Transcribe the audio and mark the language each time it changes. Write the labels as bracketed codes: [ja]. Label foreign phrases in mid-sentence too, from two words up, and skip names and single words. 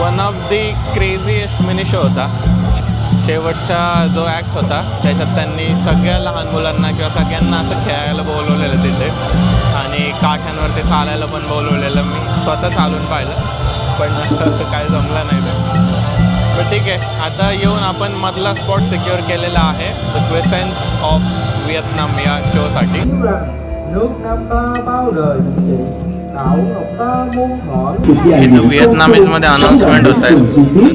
[en] of the craziest mini show [mr] होता. शेवटचा जो ॲक्ट होता त्याच्यात त्यांनी सगळ्या लहान मुलांना किंवा सगळ्यांना असं खेळायला बोलवलेलं तिथे आणि काठ्यांवरती चालायला पण बोलवलेलं. मी स्वतः चालून पाहिलं पण काय जमलं नाही ते. पण ठीक आहे, आता येऊन आपण मधला [en] spot secure [mr] केलेला आहे द क्वेसेन्स ऑफ व्हिएतनाम या शोसाठी. [vi] nước Nam ta bao đời thành chị đạo ngọc ta muôn thuở. [mr] इथं व्हिएतनामीजमध्ये अनाउन्समेंट होत आहे.